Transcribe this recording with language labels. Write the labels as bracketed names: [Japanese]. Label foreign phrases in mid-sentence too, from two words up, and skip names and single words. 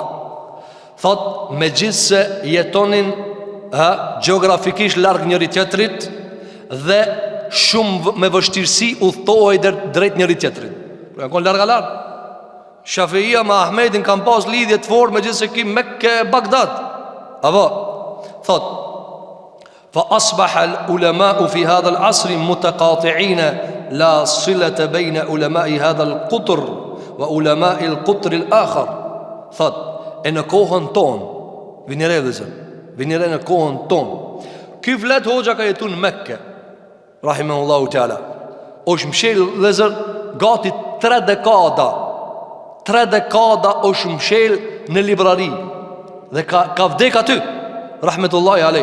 [Albanian] Thot, megjithse jetonin gjeografikisht larg njëri tjetrit dhe shumë me vështirësi udhtohej drejt njëri tjetrit. Pra kanë larg. Shafeia me Ahmedin kanë pas lidhje të fortë megjithse ki Mekke Bagdad. Apo thot: [Arabic] فأصبح العلماء في هذا العصر متقاطعين لا صلة بين علماء هذا القطر وعلماء القطر الآخر. [Albanian] Thot, e në kohën ton, vinire në kohën ton, ky vlet hoxha ka jetu në Mekke, [Arabic] رحمه الله تعالى, [Albanian] është mshel lezër gati 3 dekada, 3 dekada është mshel në librari, dhe ka vdek aty, [Arabic] رحمة الله عليه.